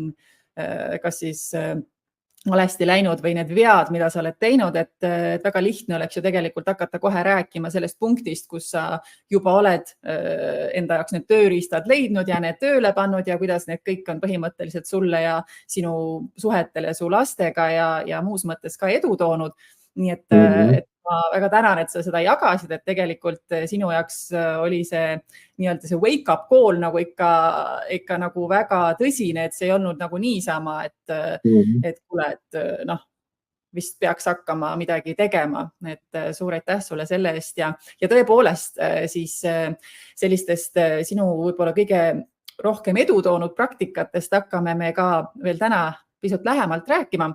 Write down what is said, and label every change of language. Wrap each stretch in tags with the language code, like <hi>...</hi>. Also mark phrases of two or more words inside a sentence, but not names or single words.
<et>kas siis valesti läinud või need vead, mida sa oled teinud, et väga lihtne oleks ju tegelikult hakata kohe rääkima sellest punktist, kus sa juba oled enda jaoks need tööriistad leidnud ja need tööle pannud ja kuidas need kõik on põhimõtteliselt sulle ja sinu suhetele su lastega ja muus mõttes ka edu toonud. Nii et ma väga tänan, et sa seda jagasid, et tegelikult sinu jaoks oli see nii-öelda see</et> <en>wake-up call</en> <et>nagu ikka nagu väga tõsine, et see ei olnud nagu niisama, et kuule, et noh, vist peaks hakkama midagi tegema, et suur aitäh sulle selle eest ja tõepoolest siis sellistest sinu võib-olla kõige rohkem edu toonud praktikatest hakkame me ka veel täna pisut lähemalt rääkima.</et>